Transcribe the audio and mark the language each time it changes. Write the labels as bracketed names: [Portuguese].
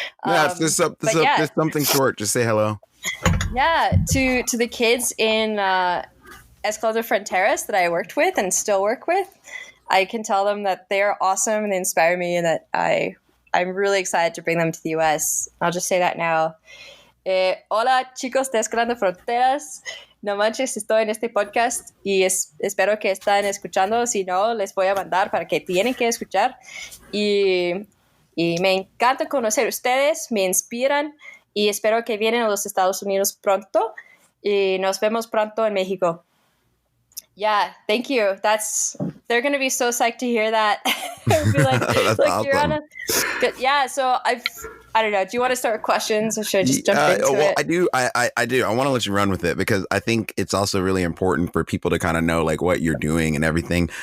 [English] Just something short. Just say hello. Yeah, to the kids in Escuela de Fronteras that I worked with and still work with, I can tell them that they are awesome and they inspire me, and that I'm really excited to bring them to the U.S. I'll just say that now. [Spanish] Hola, chicos de Escuela de Fronteras. No manches, estoy en este podcast y espero que están escuchando. Si no, les voy a mandar para que tienen que escuchar. Y me encanta conocer ustedes, me inspiran. Y espero que vienen a los Estados Unidos pronto. Y nos vemos pronto en México. [English] Yeah, thank you. They're going to be so psyched to hear that. Be That's awesome. You're on so I don't know. Do you want to start with questions, or should I just jump into it? I do. I want to let you run with it, because I think it's also really important for people to kind of know what you're doing and everything.